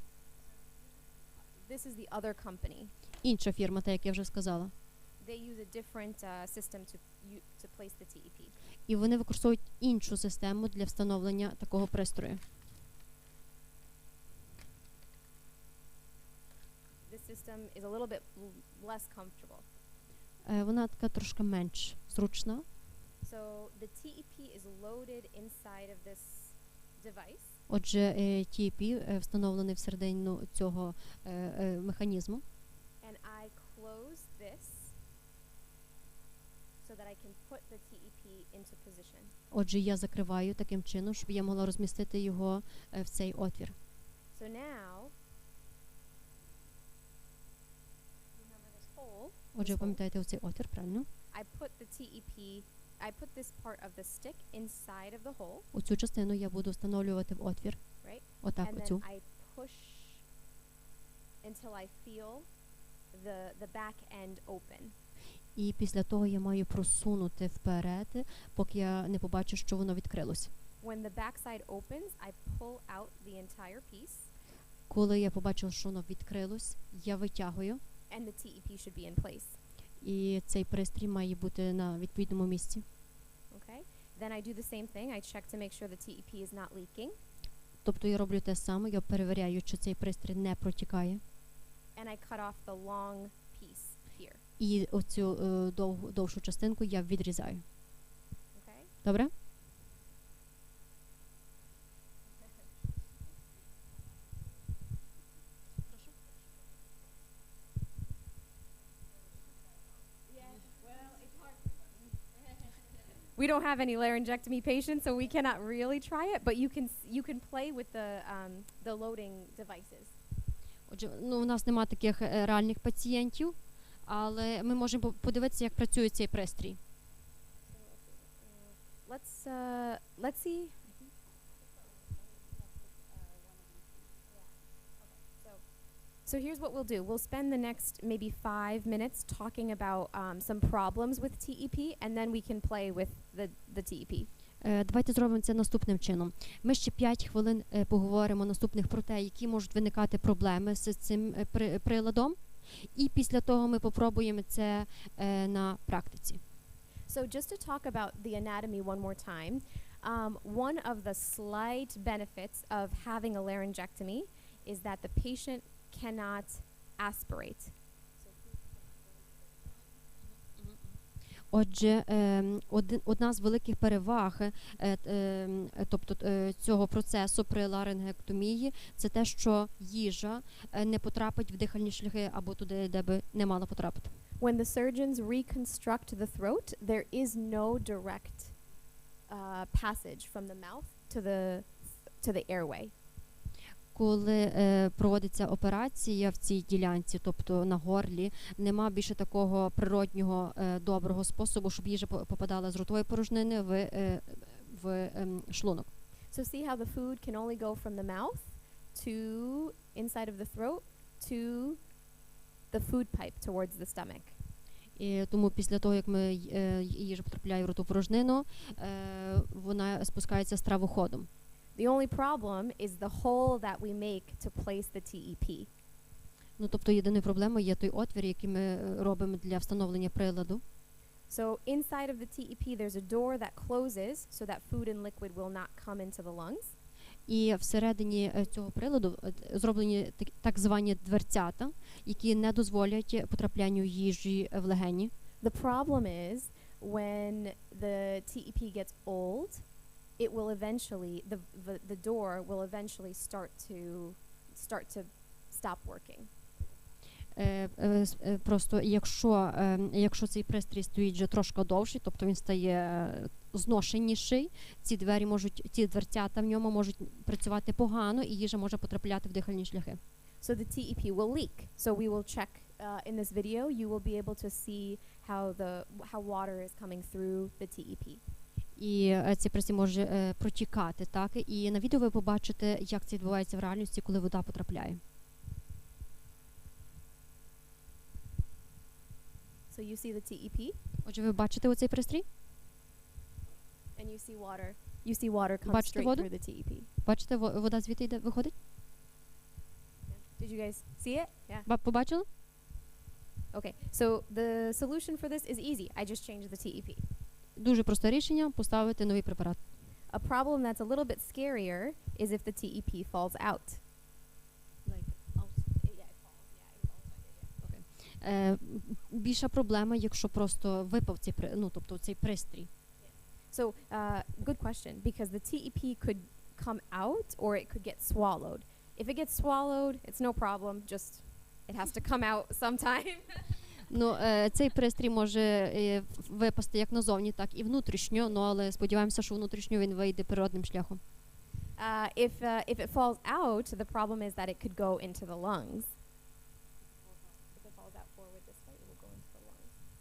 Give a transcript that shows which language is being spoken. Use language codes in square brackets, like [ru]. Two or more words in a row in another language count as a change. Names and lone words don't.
[en] This is the other company. [uk] Інша фірма, та як я вже сказала. [en] They use a different system to place the TEP. [uk] І вони використовують іншу систему для встановлення такого пристрою. [en] This system is a little bit less comfortable. [uk] Вона така трошки менш зручна. [en] So the TEP is loaded inside of this device. [uk] Отже, TEP встановлений всередину цього механізму. [en] And I close this so that I can put the TEP into position. [uk] Отже, я закриваю таким чином, щоб я могла розмістити його в цей отвір. [en] So now, remember this hole. [uk] Отже, ви пам'ятаєте оцей отвір, правильно? [en] I put the TEP, I put this part of the stick inside of the hole, [uk] Оцю частину я буду встановлювати в отвір. [en] right? [uk] Отак, [en] And [uk] оцю. [en] then I push until I feel the back end open. [uk] І після того я маю просунути вперед, поки я не побачу, що воно відкрилось. [en] When the backside opens, I pull out the entire piece, [uk] Коли я побачив, що воно відкрилось, я витягую, [en] and the TEP should be in place. [uk] і цей пристрій має бути на відповідному місці. [en] Okay? Then I do the same thing. I check to make sure the TEP is not leaking, [uk] Тобто я роблю те саме, я перевіряю, чи цей пристрій не протікає. [en] and I cut off the long piece here. [uk] І оцю довшу частинку я відрізаю. [en] Okay? [uk] Добре? [en] We don't have any laryngectomy patients, so we cannot really try it. But you can play with the loading devices. [uk] Отже, у нас немає таких реальних пацієнтів, але ми можемо подивитися, як працює цей пристрій. [en] Let's see. So here's what we'll do. We'll spend the next maybe 5 minutes talking about some problems with TEP, and then we can play with the TEP. [uk] Давайте зробимо це наступним чином. Ми ще 5 хвилин поговоримо наступних про те, які можуть виникати проблеми з цим приладом, і після того ми попробуємо це на практиці. [en] So just to talk about the anatomy one more time, one of the slight benefits of having a laryngectomy is that the patient cannot aspirate. [uk] Отже, одна з великих переваг цього процесу при ларингектомії – це те, що їжа не потрапить в дихальні шляхи або туди, де би не мала потрапити. [en] When the surgeons reconstruct the throat, there is no direct passage from the mouth to the airway. [uk] Коли проводиться операція в цій ділянці, тобто на горлі, нема більше такого природнього доброго способу, щоб їжа попадала з ротової порожнини в шлунок. [en] So see how the food can only go from the mouth to inside of the throat to the food pipe towards the stomach. [uk] І тому після того, як їжа потрапляє в ротову порожнину, вона спускається стравоходом. [en] The only problem is the hole that we make to place the TEP. [uk] Ну, тобто єдиною проблемою є той отвір, який ми робимо для встановлення приладу. [en] So inside of the TEP there's a door that closes so that food and liquid will not come into the lungs. [uk] І всередині цього приладу зроблені так звані дверцята, які не дозволять потраплянню їжі в легені. [en] The problem is when the TEP gets old, it will eventually the door will eventually start to stop working. [uk] Просто якщо цей пристрій стоїть вже трошки довший, тобто він стає зношеніший, ці дверцята в ньому можуть працювати погано, і їжа може потрапляти в дихальні шляхи. [en] So the TEP will leak. So we will check in this video. You will be able to see how water is coming through the TEP. [uk] І цей пристрій може протікати, так? І на відео ви побачите, як це відбувається в реальності, коли вода потрапляє. [en] So you see the TEP. [uk] Отже, ви бачите оцей пристрій? [en] And you see water. You see water come [uk] Бачите [en] straight [uk] воду? [en] through the TEP. [uk] Бачите, вода звідти йде, виходить? [en] Did you guys see it? Yeah. [uk] Побачили? [en] Okay. So the solution for this is easy. I just changed the TEP. [uk] Дуже просте рішення – поставити новий препарат. [en] A problem that's a little bit scarier is if the TEP falls out. [uk] Більша проблема, якщо просто випав цей пристрій. [en] So, good question, because the TEP could come out or it could get swallowed. If it gets swallowed, it's no problem, just it has to come out sometime. [uk] Цей пристрій може випасти як назовні, так і внутрішньо, але сподіваємося, що внутрішньо він вийде природним шляхом. [en] If it falls out, the problem is that it could go into the lungs. If it falls out forward this way, it will go into the lungs.